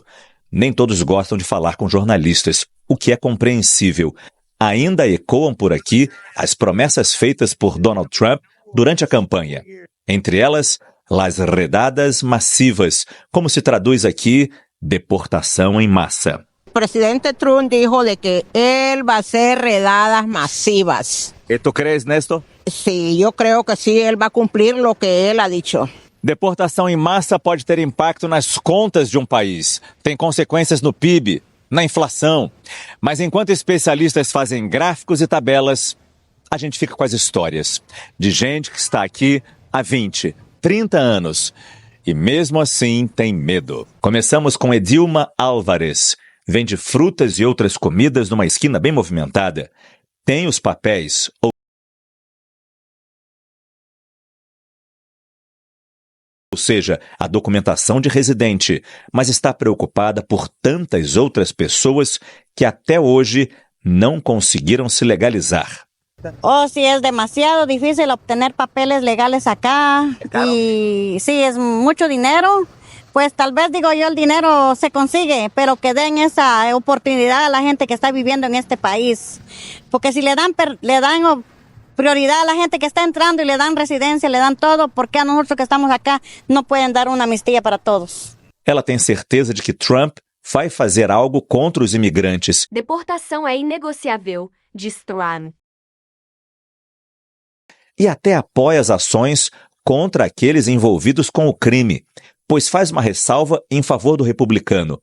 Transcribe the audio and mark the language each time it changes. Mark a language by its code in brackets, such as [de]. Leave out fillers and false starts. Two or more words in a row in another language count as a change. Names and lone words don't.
[pt] Nem todos gostam de falar com jornalistas, o que é compreensível. Ainda ecoam por aqui as promessas feitas por Donald Trump durante a campanha. Entre elas, [es] las redadas massivas, [pt] como se traduz aqui, deportação em massa. O presidente [es] Trump dijo de que él va a hacer redadas masivas. ¿Y tú crees nesto? Sí, yo creo que sí, él va a cumplir lo que él ha dicho. [pt] Deportação em massa pode ter impacto nas contas de um país. Tem consequências no PIB, na inflação. Mas enquanto especialistas fazem gráficos e tabelas, a gente fica com as histórias de gente que está aqui há 20, 30 anos. E mesmo assim tem medo. Começamos com Edilma Álvares. Vende frutas e outras comidas numa esquina bem movimentada. tem os papéis, ou seja, a documentação de residente, mas está preocupada por tantas outras pessoas que até hoje não conseguiram se legalizar. [es] Oh, sí, es demasiado difícil obtener papeles legales acá. Y sí, es mucho dinero. Pues tal vez, digo yo, el dinero se consigue, pero que den esa oportunidad a la gente que está viviendo en este país. Porque si le dan prioridad a la gente que está entrando y le dan residencia, le dan todo, ¿por qué a nosotros que estamos acá no pueden dar una amnistía para todos? [pt] Ela tem certeza de que Trump vai fazer algo contra os imigrantes. Deportação é inegociável, diz Trump. E até apoia as ações contra aqueles envolvidos com o crime, pois faz uma ressalva em favor do republicano.